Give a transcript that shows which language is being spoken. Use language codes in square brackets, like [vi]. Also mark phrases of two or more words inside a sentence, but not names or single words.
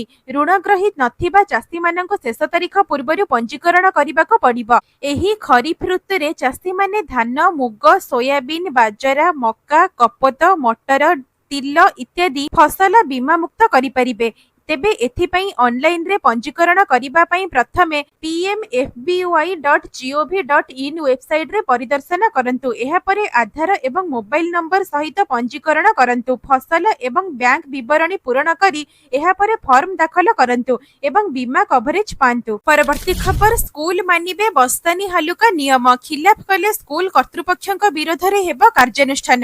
[or] ଋଣଗ୍ରହୀ ନଥିବା ଚାଷୀମାନଙ୍କୁ ଶେଷ ତାରିଖ ପୂର୍ବରୁ ପଞ୍ଜୀକରଣ କରିବାକୁ ପଡ଼ିବ। ଏହି ଖରିଫ ଋତୁରେ ଚାଷୀମାନେ ଧାନ, ମୁଗ, ସୋୟାବିନ, ବାଜରା, ମକା, କପୋତ, ମଟର, ତିଲ ଇତ୍ୟାଦି ଫସଲ ବୀମାମୁକ୍ତ କରିପାରିବେ। ତେବେ ଏଥିପାଇଁ ଅନଲାଇନରେ ପଞ୍ଜୀକରଣ କରିବା ପାଇଁ ପ୍ରଥମେ pmfby.gov.in ୱେବସାଇଟରେ ପରିଦର୍ଶନ କରନ୍ତୁ। ଏହାପରେ ଆଧାର ଏବଂ [en] mobile number [or] ସହିତ ପଞ୍ଜୀକରଣ କରନ୍ତୁ। ଫସଲ ଏବଂ ବ୍ୟାଙ୍କ ବିବରଣୀ ପୂରଣ କରି ଏହାପରେ ଫର୍ମ ଦାଖଲ କରନ୍ତୁ ଏବଂ ବୀମା କଭରେଜ ପାଆନ୍ତୁ। ପରବର୍ତ୍ତୀ ଖବର, ସ୍କୁଲ ମାନିବେ ବସ୍ତାନି ହାଲୁକା ନିୟମ, ଖିଲାଫ କଲେ ସ୍କୁଲ କର୍ତ୍ତୃପକ୍ଷଙ୍କ ବିରୋଧରେ ହେବ କାର୍ଯ୍ୟାନୁଷ୍ଠାନ।